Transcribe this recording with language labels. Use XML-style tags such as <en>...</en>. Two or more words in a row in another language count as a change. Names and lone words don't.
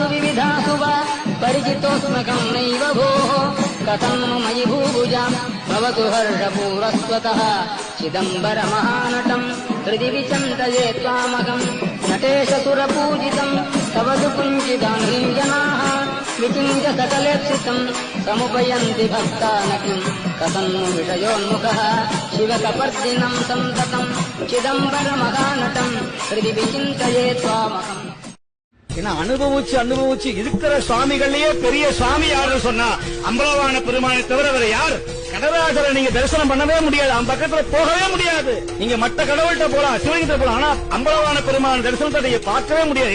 <sa>विविधासु वा परिचितोऽस्मकम् नैव भोः कथम् मयि भूभुजाम् भवतु हर्षपूरस्वतः चिदम्बरमहानटम् हृदि विचिन्तये त्वामकम् नटेशसुरपूजितम् तव तु कुञ्चिदानीम् जनाः विचिन्त्य सकलेप्सितम् समुपयन्ति भक्तानकिम् कथम् विषयोन्मुखः शिवकपर्दिनम् सन्ततम् चिदम्बरमहानटम् हृदि विचिन्तये त्वामकम्.</sa> <ta>ஏன்னா அனுபவிச்சு இருக்கிற சுவாமிகள்லயே பெரிய சுவாமி யாருன்னு சொன்னா அம்பலவான பெருமானை தவிர வேற யார்? கடராஜரை நீங்க தரிசனம் பண்ணவே முடியாது, அவன் பக்கத்துல போகவே முடியாது. நீங்க மற்ற கடவுள்கிட்ட போலாம், சிவகிட்ட போலாம், ஆனா அம்பலவான பெருமான தரிசனத்தை நீங்க பார்க்கவே முடியாது.</ta>